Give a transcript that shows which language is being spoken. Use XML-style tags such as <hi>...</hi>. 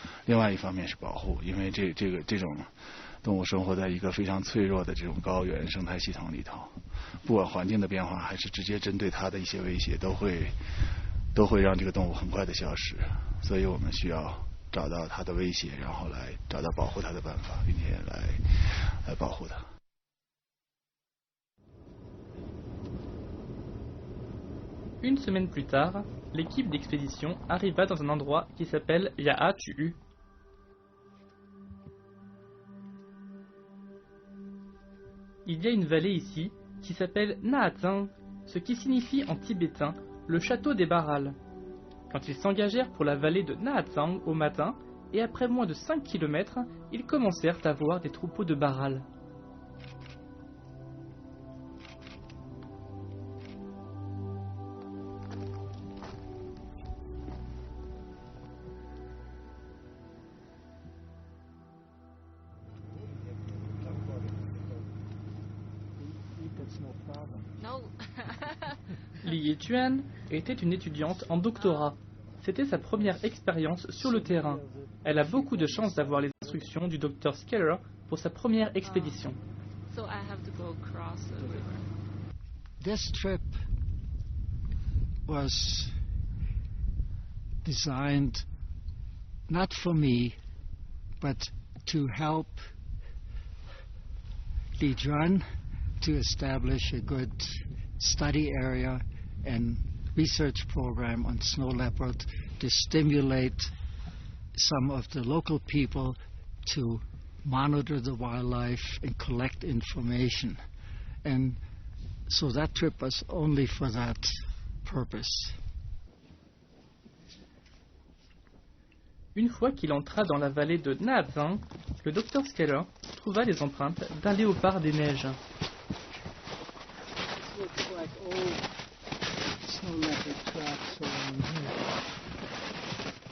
<zh>另外一方面是保护，因为这种动物生活在一个非常脆弱的这种高原生态系统里头，不管环境的变化还是直接针对它的一些威胁，都会让这个动物很快的消失。所以我们需要找到它的威胁，然后来找到保护它的办法，并且来保护它。</zh> <fr>Une semaine plus tard, l'équipe d'expédition arriva dans un endroit qui s'appelle Ya'a-Tu'u. Il y a une vallée ici qui s'appelle Na'atsang, ce qui signifie en tibétain le château des Barrals. Quand ils s'engagèrent pour la vallée de Na'atsang au matin, et après moins de 5 km, ils commencèrent à voir des troupeaux de Barrals. Li Yetuan était une étudiante en doctorat. C'était sa première expérience sur le terrain. Elle a beaucoup de chance d'avoir les instructions du Dr. Skeller pour sa première expédition.</fr> <en>So I have to go across the river. This trip was designed not for me, but to help Li Juan to establish a good study area and research program on snow leopard, to stimulate some of the local people to monitor the wildlife and collect information. And so that trip was only for that purpose.</en> <fr>Une fois qu'il entra dans la vallée de Na'atsang, le Dr. Skeller trouva les empreintes d'un léopard des neiges.</fr> <en>Looks like old snow leopard tracks around here.</en>